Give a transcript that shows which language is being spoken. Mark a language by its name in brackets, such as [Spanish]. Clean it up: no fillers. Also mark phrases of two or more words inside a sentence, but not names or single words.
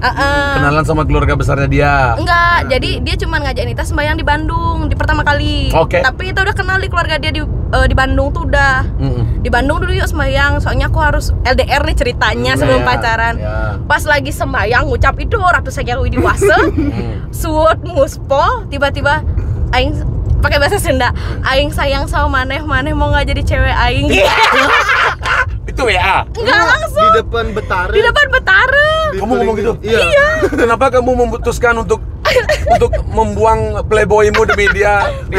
[Indonesian] Kenalan sama keluarga besarnya dia. Enggak, jadi dia cuma ngajakin Ita sembayang di Bandung di pertama kali. Oke. Tapi Ita udah kenal di keluarga dia di Bandung tuh udah. Di Bandung dulu yuk sembayang, soalnya aku harus LDR nih ceritanya sebelum pacaran. Ya. Pas lagi sembayang ngucap itu ratu sagyang widi wase. [Balinese] Suut muspo, [Indonesian] tiba-tiba aing pakai bahasa Sunda, aing sayang sama maneh mau nggak jadi cewek aing. itu WA. Enggak langsung. Di depan Betara. Di depan Betara. Kamu ngomong gitu? Iya. Kenapa kamu memutuskan untuk membuang playboymu demi dia di